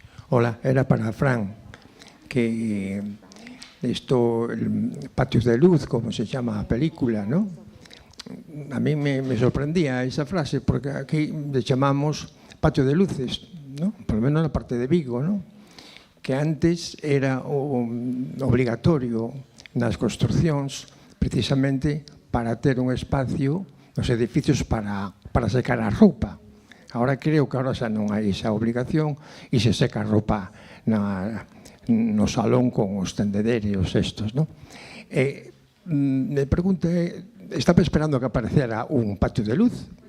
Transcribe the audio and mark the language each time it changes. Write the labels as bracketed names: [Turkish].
[Spanish] Hola, era para Fran, que esto, el Patios de Luz, como se llama la película, ¿no? A mí me sorprendía esa frase, porque aquí le llamamos Patio de Luces, ¿no? Por lo menos en la parte de Vigo, ¿no? [Galician] Que antes era obligatorio nas construcións precisamente para ter un espacio nos edificios para secar a roupa. [Spanish] Ahora creo que ahora [Galician] xa non hai esa obligación e se seca a roupa no salón con os tendederos estos, non? [Spanish] Me pregunta, estaba esperando que aparecera un patio de luz?